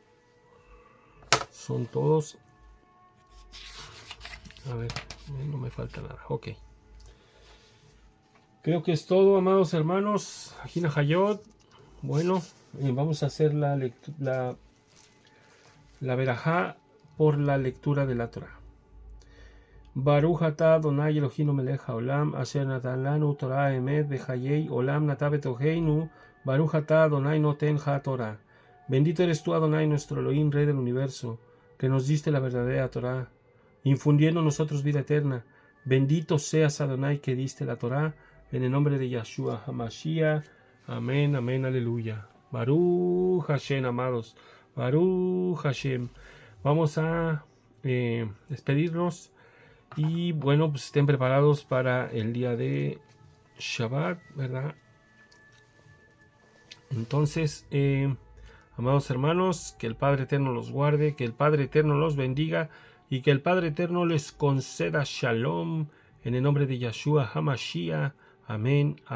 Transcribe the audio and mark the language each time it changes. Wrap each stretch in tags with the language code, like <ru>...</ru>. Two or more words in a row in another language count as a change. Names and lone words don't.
<es>A ver, no me falta nada. Ok. Creo que es todo, amados hermanos. Ajina Hayot. Bueno, vamos a hacer la verajá por la lectura de la Torah.</es> <he>ברוך אתה אדוני אלוהינו מלך העולם אשר נתן לנו תורה אמת בחיי עולם נטע בתוכנו. ברוך אתה אדוני נותן התורה.</he> <es>Bendito eres tú, Adonai, nuestro Elohim, Rey del universo, que nos diste la verdadera Torah, infundiendo en nosotros vida eterna. Bendito seas, Adonai, que diste la Torah, en el nombre de Yahshua HaMashiach. Amén, amén, aleluya.</es> <he>ברוך השם,</he> <es>amados.</es> <he>ברוך השם.</he> <es>Vamos a despedirnos. Y bueno, pues estén preparados para el día de Shabbat, ¿verdad? Entonces, amados hermanos, que el Padre Eterno los guarde, que el Padre Eterno los bendiga y que el Padre Eterno les conceda Shalom en el nombre de Yahshua HaMashiach.</es>